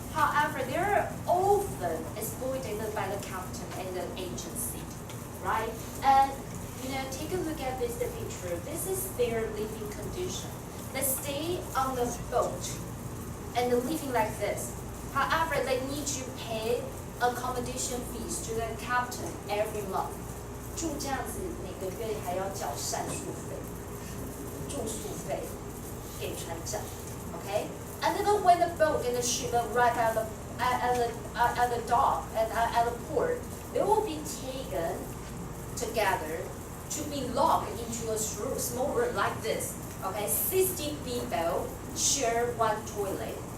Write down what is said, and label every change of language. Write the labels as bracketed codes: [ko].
[en] However, they're often exploited by the captain and the agency, right? And take a look at this picture. This is their living condition. They stay on the boat and living like this. However, they need to pay accommodation fees to the captain every month. [zh] 住这样子每个月还要缴膳宿费、住宿费给船长 ，okay? [en] And then when the boat and the ship arrive at the dock at the port, they will be taken together to be locked into a small room like this. Okay, 60 people share one toilet.